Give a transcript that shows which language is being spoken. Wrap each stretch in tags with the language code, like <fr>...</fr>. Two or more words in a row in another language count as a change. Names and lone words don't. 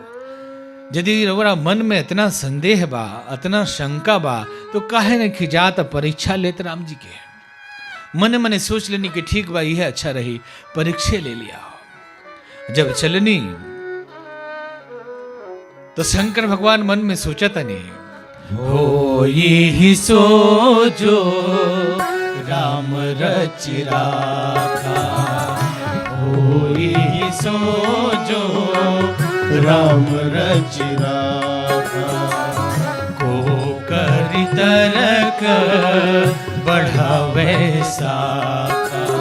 <bho>यदि रउरा मन में इतना संदेह बा, इतना शंका बा, तो काहे न खिजात परीक्षा लेत राम जी के। मन मने सोच लेनी कि ठीक बा, यह अच्छा रही, परीक्षा ले लिया। जब चलनी तो शंकर भगवान मन में सोचा तनी,</bho> <awa>हो ही सो जो राम रचि राखा, हो ही सो जो राम रचि राखा। को करि तरक बढ़ावे साखा,</awa>